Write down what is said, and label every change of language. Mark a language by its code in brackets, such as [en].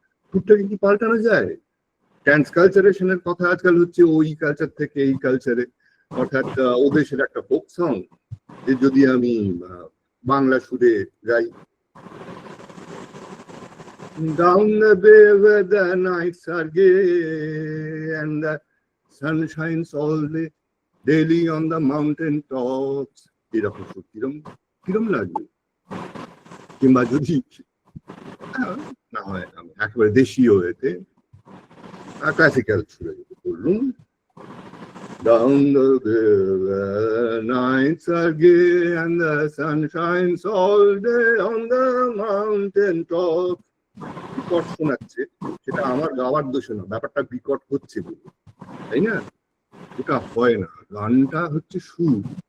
[bn] সুরটাকে কি পাল্টানো যায়? ট্রান্সকালচারেশনের কথা আজকাল হচ্ছে, ওই কালচার থেকে এই কালচারে, অর্থাৎ ও দেশের একটা ফোক সং যদি আমি বাংলা সুরে গাই, [en] down the bay where the nights are gay and the sun shines all day daily on the mountain tops, [bn] এরকম সুর কিরম লাগবে? কিংবা যদি না হয় আমি একেবারে দেশীয় হয়েতে ক্লাসিক্যাল সুরে বললুম, [en] down the bay where nights are gay and the sun shines all day on the mountain top. [bn] বিকট শোনাচ্ছে, সেটা আমার গাওয়ার দোষে না, ব্যাপারটা বিকট হচ্ছে বলে, তাই না? ওটা হয় না, গানটা হচ্ছে সুর।